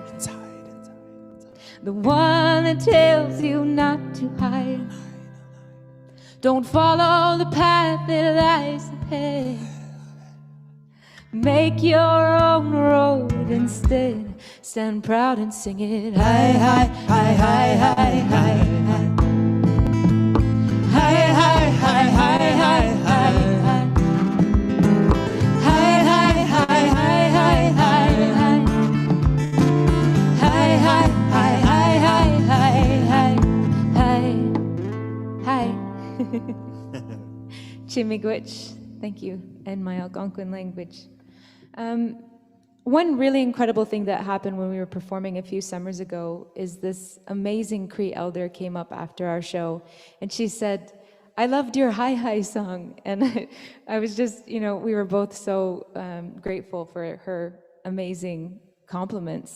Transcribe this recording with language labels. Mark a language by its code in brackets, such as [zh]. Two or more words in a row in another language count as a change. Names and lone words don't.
[en] The one that tells you not to hide. Don't follow the path that lies ahead. Make your own road instead. Stand proud and sing it. Hi, hi, hi, hi, hi, hi, hi. Hi, hi, hi, hi, hi, hi, hi. Hi, hi, hi, hi, hi, hi, hi. Hi, hi, hi, hi, hi, hi, hi. Hi. Chimigwich, thank you, in my Algonquin language. One really incredible thing that happened when we were performing a few summers ago is this amazing Cree elder came up after our show and she said, I loved your Hi Hi song. And I was just, you know, we were both so grateful for her amazing compliments.